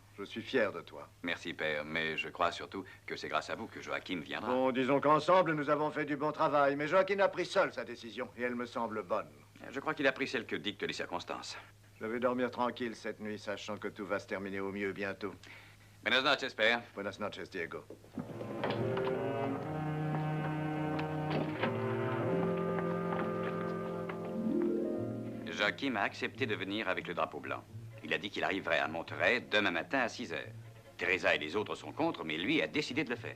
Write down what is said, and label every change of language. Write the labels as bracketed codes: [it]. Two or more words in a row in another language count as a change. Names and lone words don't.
[fr] Je suis fier de toi. Merci, père, mais je crois surtout que c'est grâce à vous que Joachim viendra. Bon, disons qu'ensemble, nous avons fait du bon travail, mais Joaquin a pris seul sa décision, et elle me semble bonne. Je crois qu'il a pris celle que dictent les circonstances. Je vais dormir tranquille cette nuit, sachant que tout va se terminer au mieux bientôt. [es] Buenas noches, père. Buenas noches, Diego. [fr] Joachim a accepté de venir avec le drapeau blanc. Il a dit qu'il arriverait à Monterey demain matin à 6 heures. Teresa et les autres sont contre, mais lui a décidé de le faire.